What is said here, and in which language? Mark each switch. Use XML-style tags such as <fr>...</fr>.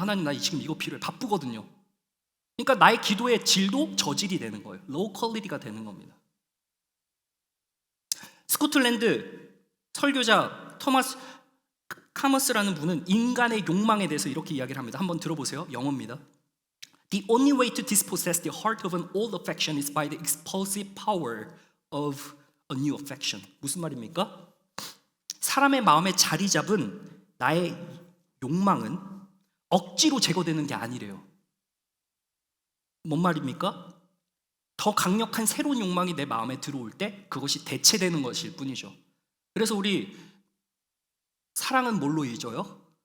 <ko>하나님, 나 지금 이거 필요해, 바쁘거든요. 그러니까 나의 기도의 질도 저질이 되는 거예요. 로우 퀄리티가 되는 겁니다. 스코틀랜드 설교자 토마스 카머스라는 분은 인간의 욕망에 대해서 이렇게 이야기를 합니다. 한번 들어보세요. 영어입니다.</ko> <en>The only way to dispossess the heart of an old affection is by the expulsive power of a new affection.</en> <ko>무슨 말입니까? 사람의 마음에 자리 잡은 나의 욕망은 억지로 제거되는 게 아니래요. 뭔 말입니까? 더 강력한 새로운 욕망이 내 마음에 들어올 때 그것이 대체되는 것일 뿐이죠. 그래서 우리 사랑은 뭘로 잊어요?</ko>